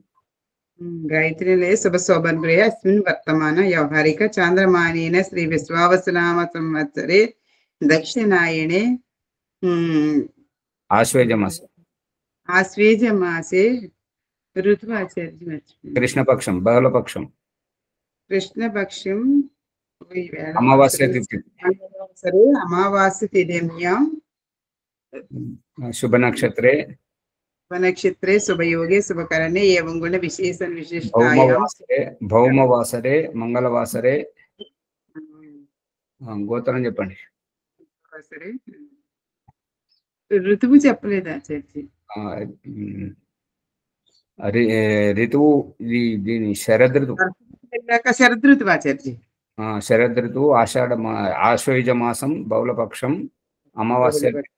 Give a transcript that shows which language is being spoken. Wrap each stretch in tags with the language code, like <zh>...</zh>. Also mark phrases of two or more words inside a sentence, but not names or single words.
<sa>గాయత్రి నిలయ శుభ శోభన్ గృహే అస్మిన్ వర్తమాన వ్యవహారిక చాంద్రమానేన శ్రీ విశ్వావసునామ సంవత్సరే దక్షిణాయనే ఆశ్వేజ మాసే ఋతువాచార్య కృష్ణపక్షం బహుళపక్షం కృష్ణపక్షం అమావాస్య తిథి అమావాస్య తిథ్యాం शुभ नक्षत्रे शुभयोगे शुभकरणे एवं गुण विशेषण भौमवासरे मंगलवासरे</sa> <te>గోత్రం చెప్పండి. ఋతువు చెప్పలేదా చర్చి? ఋతువు దీని శరదృతువు. శరదృతువా చర్చి? శరదృతువు ఆశ్వయుజ మాసం బహుళపక్షం అమావాస్య</te>